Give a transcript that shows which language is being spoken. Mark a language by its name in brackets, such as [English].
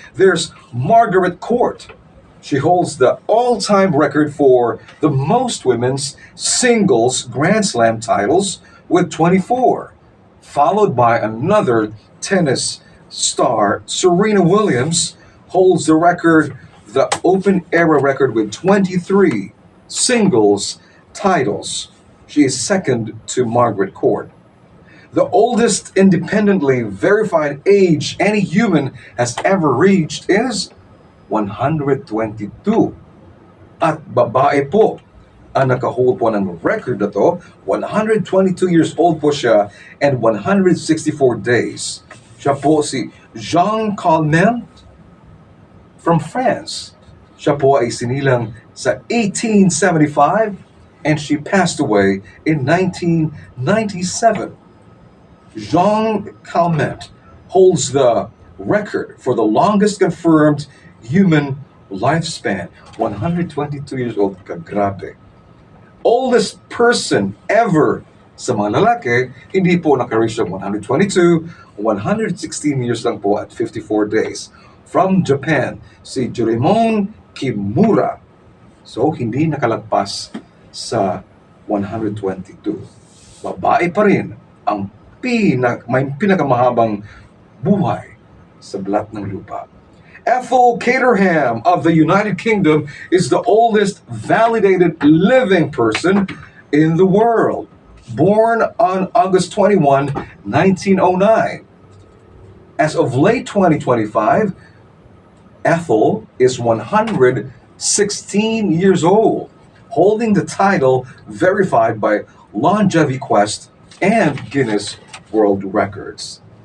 [English] There's Margaret Court. She holds the all-time record for the most women's singles Grand Slam titles with 24, followed by another tennis star, Serena Williams, holds the record, the Open Era record with 23 singles titles. She is second to Margaret Court. The oldest independently verified age any human has ever reached is 122. [Filipino] At babae po ang nakahold po ng record na to. [English] 122 years old [Filipino] po siya [English] and 164 days. [Filipino] Siya po si Jean Calment from France. Siya po ay sinilang sa 1875 [English] and she passed away in 1997. Jean Calment holds the record for the longest confirmed human lifespan. [Filipino] 122 years old, kagrabe. [English] Oldest person ever [Filipino] sa mga lalaki, hindi po naka-reach ng 122, 116 years lang po at 54 days. From Japan, si Juremon Kimura. So, hindi nakalagpas sa 122. Babae pa rin ang may pinakamahabang buhay sa balat ng lupa. [English] Ethel Caterham of the United Kingdom is the oldest validated living person in the world. Born on August 21, 1909. As of late 2025, Ethel is 116 years old, holding the title verified by Longevity Quest and Guinness World Records.